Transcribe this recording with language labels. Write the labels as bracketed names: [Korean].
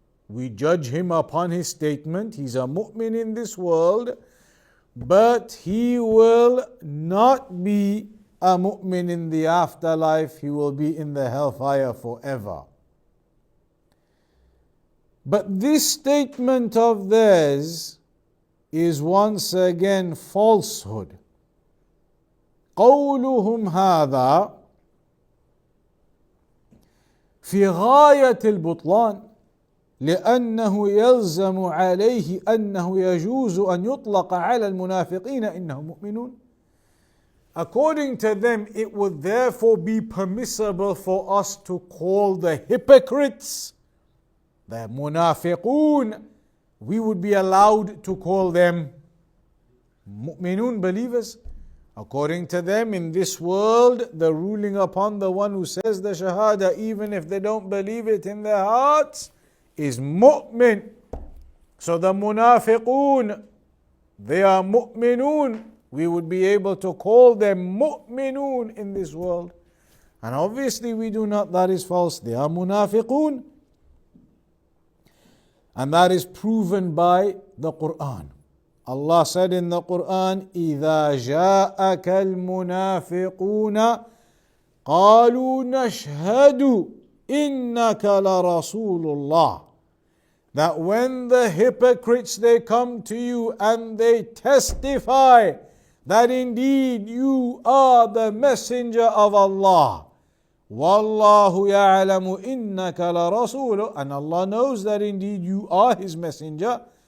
[English] We judge him upon his statement. He's a mu'min in this world, but he will not be a mu'min in the afterlife. He will be in the hellfire forever. But this statement of theirs is once again falsehood. [Arabic] قولهم هذا في غاية البطلان لأنه يلزم عليه أنه يجوز أن يطلق على المنافقين إنهم مؤمنون. [English] According to them, it would therefore be permissible for us to call the hypocrites, the munafiqun, we would be allowed to call them mu'minun, believers. According to them, in this world, the ruling upon the one who says the shahada, even if they don't believe it in their hearts, is mu'min. So the munafiqun, they are mu'minun. We would be able to call them mu'minun in this world. And obviously we do not, that is false. They are munafiqun. And that is proven by the Qur'an. Allah said in the Qur'an, [Arabic] إِذَا جَاءَكَ الْمُنَافِقُونَ قَالُوا نَشْهَدُ إِنَّكَ لَرَسُولُ اللَّهِ. [English] That when the hypocrites, they come to you and they testify that indeed you are the messenger of Allah, [Arabic] Wallahu ya'lamu innaka la rasuluh, [English] and Allah knows that indeed you are His messenger.